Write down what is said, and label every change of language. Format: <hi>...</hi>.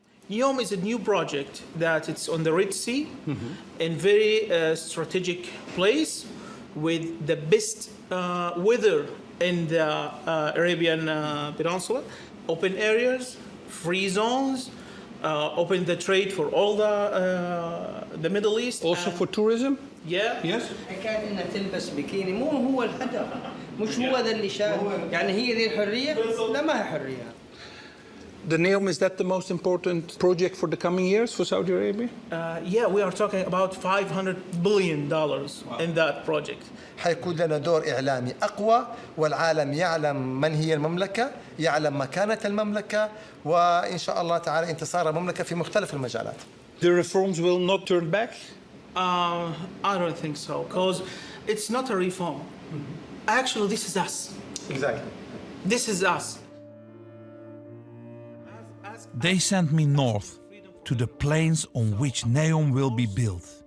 <en>Neom is a new project that it's on the Red Sea, in very strategic place with the best weather in the Arabian Peninsula, open areas, free zones, open the trade for all the Middle East. Also for tourism? Yeah. Yes.</en> <ar>حكاية إنها تلبس بيكيني مو هو الهدف، مش هو ذا اللي شاهد، يعني هي ذي الحرية؟ لا ما هي حرية.</ar> <en>The Neom, is that the most important project for the coming years for Saudi Arabia? Yeah, we are talking about $500 billion in that project.</en> <ar>حيكون لنا دور إعلامي أقوى والعالم يعلم من هي المملكة، يعلم مكانة المملكة وإن شاء الله تعالى انتصار المملكة في مختلف المجالات.</ar> <en>The reforms will not turn back? I don't think so, because it's not a reform. Actually, this is us. Exactly. This is us. They sent me north to the plains on which Neom will be built.</en>